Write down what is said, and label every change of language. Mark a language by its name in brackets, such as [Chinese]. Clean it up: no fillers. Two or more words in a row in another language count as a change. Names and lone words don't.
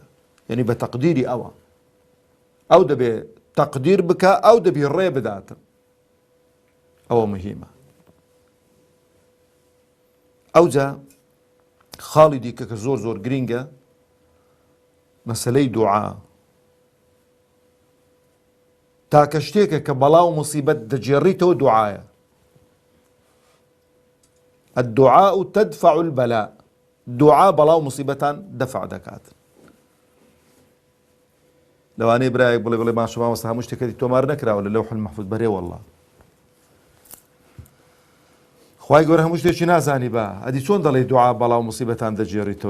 [Central Kurdish] یعنی بە تەقدیری ئەوە ئەو دەبێ تەقدیر بکە، ئەو دەبی ڕێ بداتن. ئەوە مهمە. ئەوجا خاڵی دیکە کە زۆر زۆر گرینگە مەسەلەی دوعا. تاکە شتێکە کە بەڵاو موسیبەت دەجێڕیتەوە دوعایە. [Arabic] الدعاء تدفع البلاء. [Central Kurdish] دوعا بەڵاو موسیبەتان دەفع دەکات. لەوانەیە برایەک بڵێ بڵێ ماشە مامۆستا هەموو شتێکەتی تۆمار نەکراوە لە [Arabic] لەوح المەحفوظ [Central Kurdish] بەرێ وەڵڵا. خوای گەورە هەموو شتێکی نازانی بە ئەدی چۆن دەڵێ دوعا بەڵاو موسیبەتان دەجێڕیتەوە؟